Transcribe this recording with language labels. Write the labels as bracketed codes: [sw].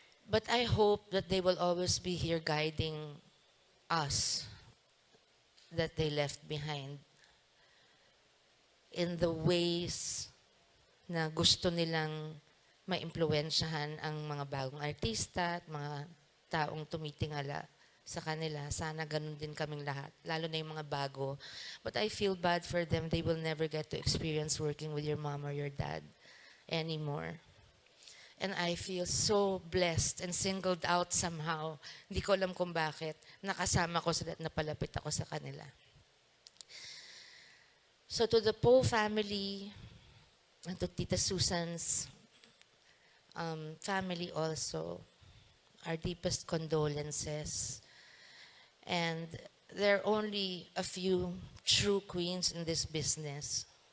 [en] But I hope that they will always be here guiding us that they left behind in the ways [tl] na gusto nilang maimpluwensyahan ang mga bagong artista at mga taong tumitingala sa kanila. Sana ganun din kaming lahat, lalo na yung mga bago. [en] But I feel bad for them. They will never get to experience working with your mom or your dad anymore. And I feel so blessed and singled out somehow. [tl] Hindi ko alam kung bakit. Nakasama ko sila at napalapit ako sa kanila. [en] So to the Poe family, and to Tita Susan's family also, our deepest condolences. And there are only a few true queens in this business.